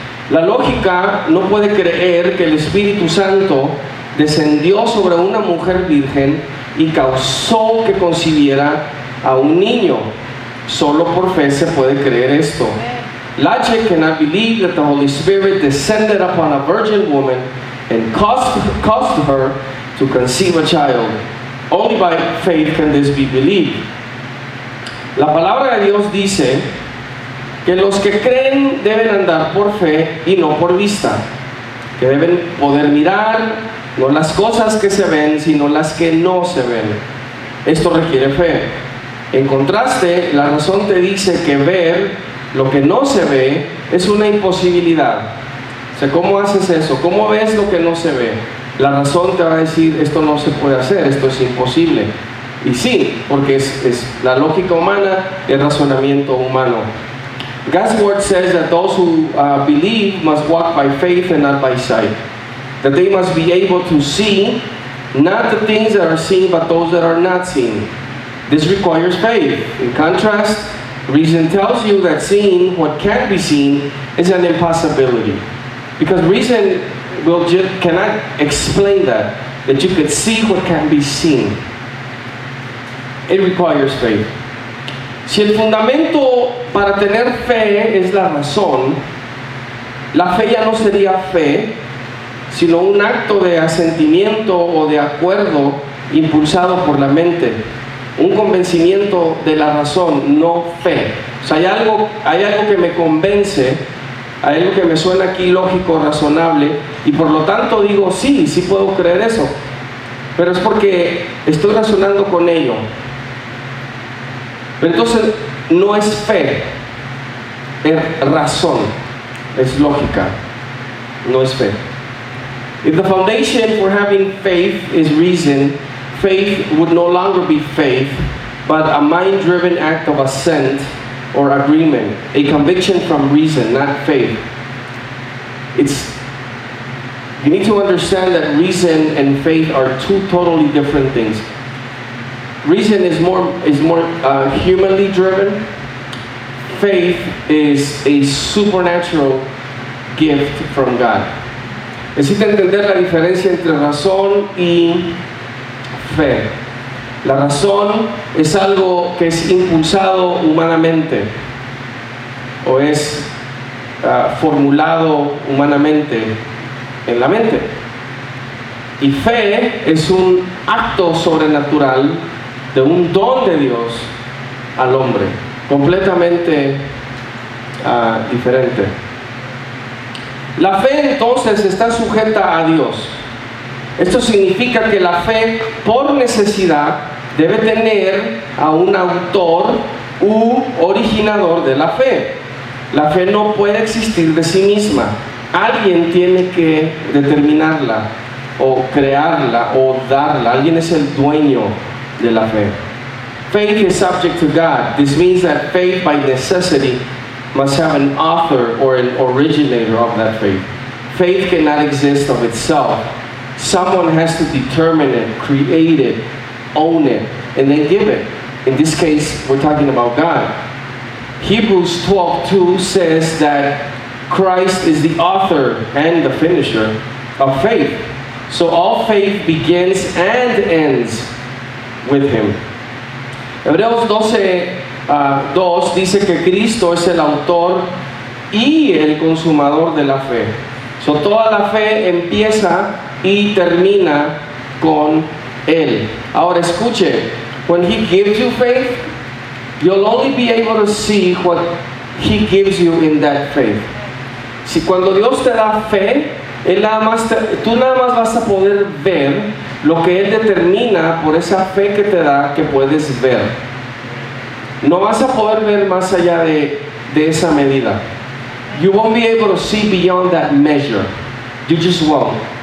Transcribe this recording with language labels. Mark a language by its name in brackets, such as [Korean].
[Spanish] La lógica no puede creer que el Espíritu Santo descendió sobre una mujer virgen y causó que concibiera a un niño. Solo por fe se puede creer esto. [English] Logic cannot believe that the Holy Spirit descended upon a virgin woman and caused her to conceive a child. Only by faith can this be believed. [Spanish] La palabra de Dios dice que los que creen deben andar por fe y no por vista, que deben poder mirar no las cosas que se ven, sino las que no se ven. Esto requiere fe. En contraste, la razón te dice que ver lo que no se ve es una imposibilidad. O sea, ¿cómo haces eso? ¿Cómo ves lo que no se ve? La razón te va a decir, esto no se puede hacer, esto es imposible. Y sí, porque es la lógica humana, el razonamiento humano. [English] God's word says that those who believe must walk by faith and not by sight. That they must be able to see not the things that are seen, but those that are not seen. This requires faith. In contrast, reason tells you that seeing what can't be seen is an impossibility. Because reason cannot explain that you could see what can't be seen. It requires faith. [Spanish] Si el fundamento para tener fe es la razón, la fe ya no sería fe, sino un acto de asentimiento o de acuerdo impulsado por la mente, un convencimiento de la razón, no fe. O sea, hay algo que me convence, hay algo que me suena aquí lógico, razonable, y por lo tanto digo, sí puedo creer eso, pero es porque estoy razonando con ello. Pero entonces no es fe, es razón, es lógica, no es fe. [English] If the foundation for having faith is reason, faith would no longer be faith, but a mind-driven act of assent or agreement, a conviction from reason, not faith. You need to understand that reason and faith are two totally different things. Reason is more humanly driven. Faith is a supernatural gift from God. [Spanish] Necesita entender la diferencia entre razón y fe. La razón es algo que es impulsado humanamente o es formulado humanamente en la mente. Y fe es un acto sobrenatural de un don de Dios al hombre, completamente diferente. La fe entonces está sujeta a Dios. Esto significa que la fe por necesidad debe tener a un autor u originador de la fe. La fe no puede existir de sí misma. Alguien tiene que determinarla o crearla o darla. Alguien es el dueño de la fe. [English] Faith is subject to God. This means that faith by necessity must have an author or an originator of that faith. Faith cannot exist of itself. Someone has to determine it, create it, own it, and then give it. In this case, we're talking about God. Hebrews 12:2 says that Christ is the author and the finisher of faith. So all faith begins and ends with Him. [Spanish] Hebreos 12:2 dice que Cristo es el autor y el consumador de la fe. So toda la fe empieza y termina con Él. Ahora escuche, [English] when He gives you faith, you'll only be able to see what He gives you in that faith. [Spanish] Si cuando Dios te da fe, tú nada más vas a poder ver lo que Él determina por esa fe que te da que puedes ver. No vas a poder ver más allá de esa medida. [English] You won't be able to see beyond that measure. You just won't.